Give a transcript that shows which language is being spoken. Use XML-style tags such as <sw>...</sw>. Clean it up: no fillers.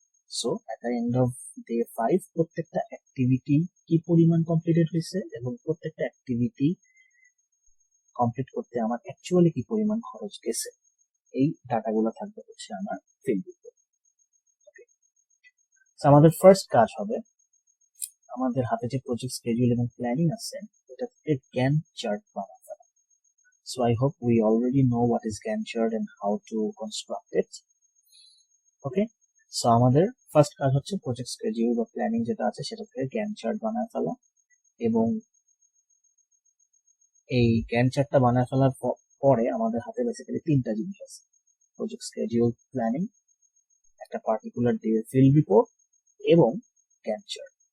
<bn>So at the end off day 5 প্রত্যেকটা activity কি পরিমাণ কমপ্লিটেড হয়েছে এবং প্রত্যেকটা অ্যাক্টিভিটি কমপ্লিট করতে আমার অ্যাকচুয়ালি কি পরিমাণ খরচ গেছে, এই ডাটাগুলো থাকবে হচ্ছে আমার ফিল্ড রিপোর্ট। আমাদের ফার্স্ট কাজ হবে আমাদের হাতে যে প্রজেক্ট স্কেডিউল এবং প্ল্যানিং আছে এটা থেকে গ্যান্ট চার্ট বানাতে হবে।</bn> <en>So I hope we already know what is Gantt chart and how to construct it.</en> <bn>Okay, so আমাদের ফার্স্ট কাজ হচ্ছে প্রজেক্ট স্কেডিউল বা প্ল্যানিং যেটা আছে সেটা থেকে গ্যান্ট চার্ট বানায় ফেলা, এবং এই গ্যান্ট চার্টটা বানায় ফেলার পরে আমাদের হাতে বেসিক্যালি তিনটা জিনিস আছে: প্রজেক্ট স্কেডিউল, প্ল্যানিং, একটা পার্টিকুলার ডে ফিল্ড রিপোর্ট এবং গ্যান্ট চার্ট।</bn>